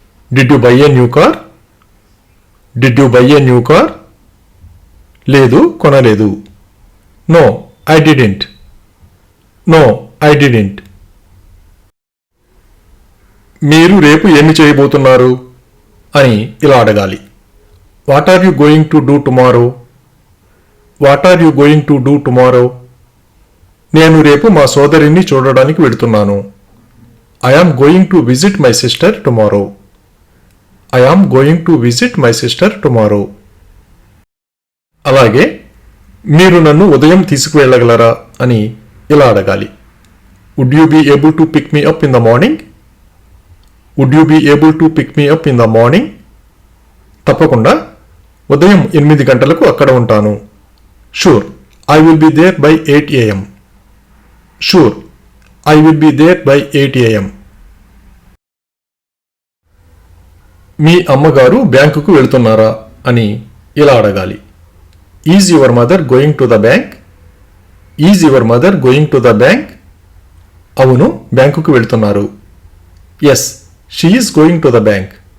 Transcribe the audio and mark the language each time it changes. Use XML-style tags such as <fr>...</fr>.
<en>Did you buy a new car? Did you buy a new car?</en> <te>లేదు, కొనలేదు.</te> <en>No, I didn't. No, I didn't.</en> <te>మీరు రేపు ఏమి చేయబోతున్నారు అని ఇలా అడగాలి.</te> <en>What are you going to do tomorrow? What are you going to do tomorrow?</en> <te>నేను రేపు మా సోదరిని చూడడానికి వెళ్తున్నాను.</te> <en>I am going to visit my sister tomorrow. I am going to visit my sister tomorrow.</en> <te>అలాగే మీరు నన్ను ఉదయం తీసుకువెళ్ళగలరా అని ఇలా అడగాలి.</te> <en>Would you be able to pick me up in the morning? Would you be able to pick me up in the morning?</en> <te>తప్పకుండా, ఉదయం 8 గంటలకు అక్కడ ఉంటాను.</te> <en>Sure, I will be there by 8 a.m. Sure, I will be there by 8 a.m.</en> <te>మీ అమ్మగారు బ్యాంకుకు వెళ్తున్నారా అని ఇలా అడగాలి.</te> <en>Is your mother going to the bank? Is your mother going to the bank?</en> <te>అవును, బ్యాంకుకు వెళ్తున్నారు.</te> <en>Yes, she is going to the bank.</en>